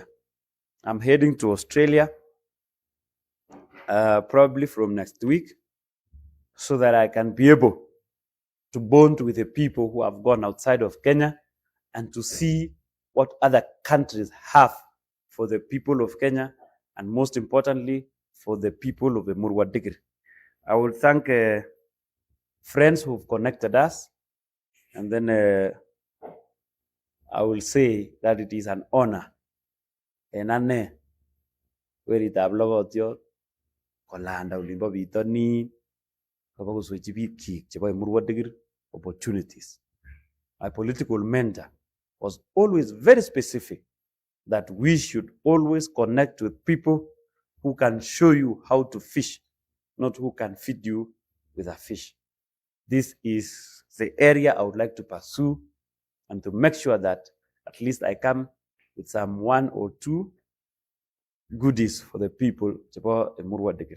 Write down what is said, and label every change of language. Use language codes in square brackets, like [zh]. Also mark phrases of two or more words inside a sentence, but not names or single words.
[en] I'm heading to Australia probably from next week so that I can be able to bond with the people who have gone outside of Kenya and to see what other countries have for the people of Kenya, and most importantly, for the people of Emurua Dikirr. I will thank friends who've connected us, and then I will say that it is an honor [kln] en ane weritab logotiot kolanda olimbo bitonin kobo koswechi biikchik chebo Emurua Dikirr [en] opportunities. My political mentor was always very specific that we should always connect with people who can show you how to fish, not who can feed you with a fish. This is the area I would like to pursue and to make sure that at least I come with some 1 or 2 goodies for the people of Emurua Dikirr.